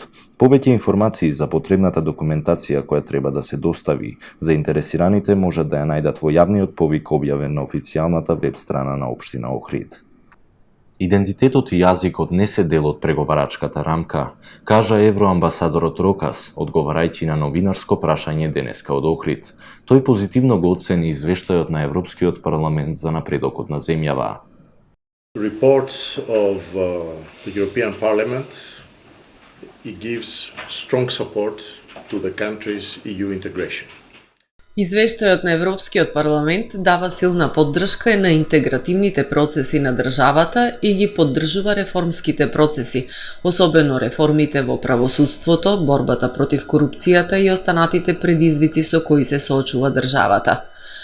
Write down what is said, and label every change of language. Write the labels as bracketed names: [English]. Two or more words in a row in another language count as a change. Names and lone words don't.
[Macedonian] Повеќе информации за потребната документација која треба да се достави, заинтересираните можат да ја најдат во јавниот повик објавен на официјалната веб страна на општина Охрид. Идентитетот и јазикот не се дел од преговарачката рамка, кажа евроамбасадорот Рокас, одговарајќи на новинарско прашање денеска од Охрид. Тој позитивно го оцени извештајот на Европскиот парламент за напредокот на земјава. [English] Reports of the European Parliament, it gives strong support to the country's EU integration. [Macedonian] Извештајот на Европскиот парламент дава силна поддршка на интегративните процеси на државата и ги поддржува реформските процеси, особено реформите во правосудството, борбата против корупцијата и останатите предизвици со кои се соочува државата.